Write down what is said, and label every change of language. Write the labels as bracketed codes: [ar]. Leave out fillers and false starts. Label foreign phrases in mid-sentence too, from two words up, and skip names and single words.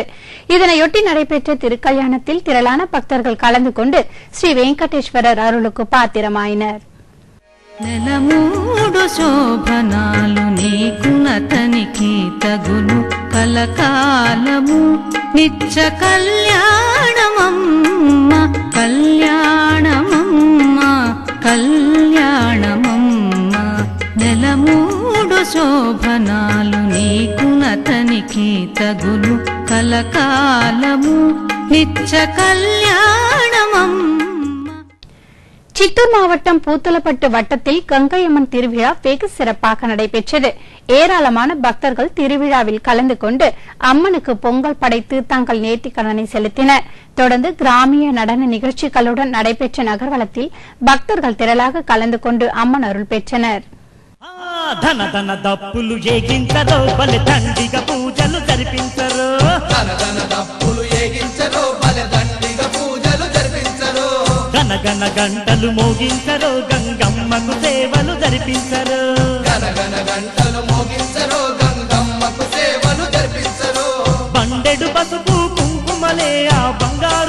[ta] இதனையொட்டி நடைபெற்ற திருக்கல்யாணத்தில் திரளான பக்தர்கள் கலந்து கொண்டு ஸ்ரீ வெங்கடேஸ்வரர் அருளுக்கு பாத்திரமாயினர். [te] నెలమూడు శోభనాలు నీకునతనికి తగును కలకాలము నిత్య కళ్యాణమమ్మ కళ్యాణమమ్మ కళ్యాణమమ్మ నెలమూడు శోభనాలు నీకునతనికి తగును కలకాలము నిత్య కళ్యాణమమ్మ. [ta] சித்தூர் மாவட்டம் பூத்தலப்பட்டு வட்டத்தில் கங்கையம்மன் திருவிழா வெகு சிறப்பாக நடைபெற்றது. ஏராளமான பக்தர்கள் திருவிழாவில் கலந்து கொண்டு அம்மனுக்கு பொங்கல் படைத்து தங்கள் நேர்த்திக்கடனை செலுத்தினர். தொடர்ந்து கிராமிய நடன நிகழ்ச்சிகளுடன் நடைபெற்ற நகர்வலத்தில் பக்தர்கள் திரளாக கலந்து கொண்டு அம்மன் அருள் பெற்றனர். [te] ధన ధన దప్పులు ఏగించరో బలి దండిగ పూజలు జరిపించరో ధన ధన దప్పులు ఏగించరో బలి దండిగ పూజలు జరిపించరో గన గన గంటలు మోగించరో గంగమ్మకు సేవలు జరిపించరో గన గన గంటలు మోగించరో గంగమ్మకు సేవలు జరిపించరో బండెడు పసుపు కుంకుమలే ఆ బంగారు